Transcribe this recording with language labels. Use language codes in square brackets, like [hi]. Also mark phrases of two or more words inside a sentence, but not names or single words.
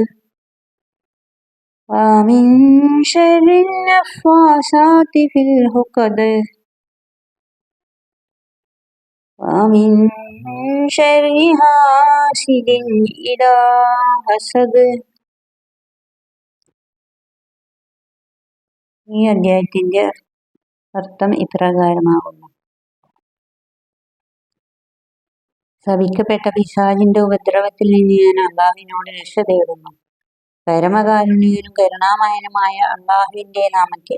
[ar] ومن شر النفاثات في العقد ومن شر حاسد إذا حسد. [ml] ഈ അധ്യായത്തിന്റെ അർത്ഥം ഇപ്രകാരമാകുന്നു. ശപിക്കപ്പെട്ട പിശാചിന്റെ ഉപദ്രവത്തിൽ നിന്ന് ഞാൻ അള്ളാഹുവിനോട് രക്ഷ തേടുന്നു. പരമകാരുണികനും കരുണാമയനുമായ അള്ളാഹുവിന്റെ നാമത്തിൽ.